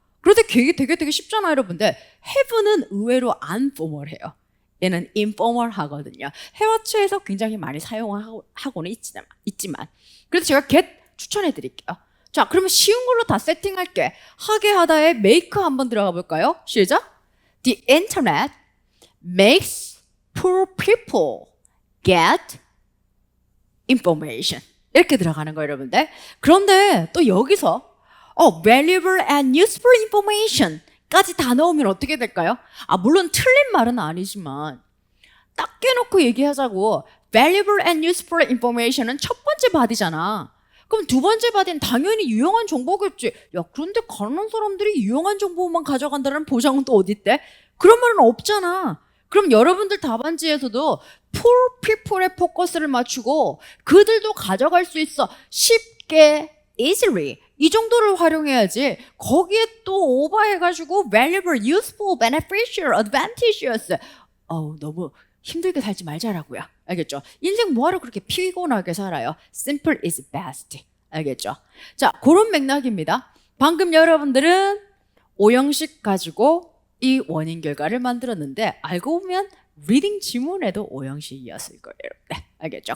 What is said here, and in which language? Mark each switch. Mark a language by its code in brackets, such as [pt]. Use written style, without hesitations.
[ko] 그런데 되게 쉽잖아요, 여러분들. have는 의외로 안 포멀해요. 얘는 informal하거든요. 해와츠에서 굉장히 많이 사용하고는 있지만. 그래서 제가 get 추천해 드릴게요. 자, 그러면 쉬운 걸로 다 세팅할게. 하게 하다에 make 한번 들어가 볼까요? 시작. [en] The internet makes poor people get information. [ko] 이렇게 들어가는 거예요, 여러분들. 그런데 또 여기서 [en] valuable and useful information [ko] 까지 다 넣으면 어떻게 될까요? 물론 틀린 말은 아니지만 딱 깨놓고 얘기하자고. [en] valuable and useful information [ko] 은 첫 번째 바디잖아. 그럼 2번째 바디는 당연히 유용한 정보겠지. 야, 그런데 가난한 사람들이 유용한 정보만 가져간다는 보장은 또 어디 있대? 그런 말은 없잖아. 그럼 여러분들 답안지에서도 poor people의 포커스를 맞추고 그들도 가져갈 수 있어. 쉽게, easily. 이 정도를 활용해야지. 거기에 또 오버해가지고 valuable, useful, beneficial, advantageous. 너무 힘들게 살지 말자라고요. 알겠죠? 인생 뭐하러 그렇게 피곤하게 살아요? [en] Simple is best. [ko] 알겠죠? 자, 그런 맥락입니다. 방금 여러분들은 오형식 가지고 이 원인 결과를 만들었는데 알고 보면 리딩 지문에도 오형식이었을 거예요. 네, 알겠죠?